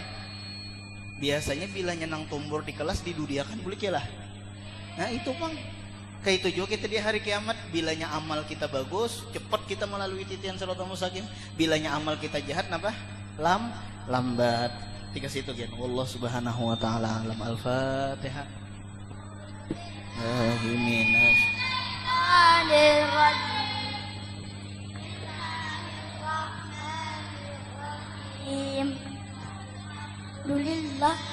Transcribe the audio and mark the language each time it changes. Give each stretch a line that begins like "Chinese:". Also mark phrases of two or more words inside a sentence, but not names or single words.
Banjar: Biasanya bilanya nang tombor di kelas didudiakan bulik ya lah. Nah itu bang kayak itu juga kita di hari kiamat. Bilanya amal kita bagus cepat kita melalui titian
Arabic: صراط المستقيم.
Banjar: Bilanya amal kita jahat napa lambat. Tiga situ kan.
Arabic: الله سبحانه وتعالى أعلم. الفاتحة. آمين. Alhamdulillah.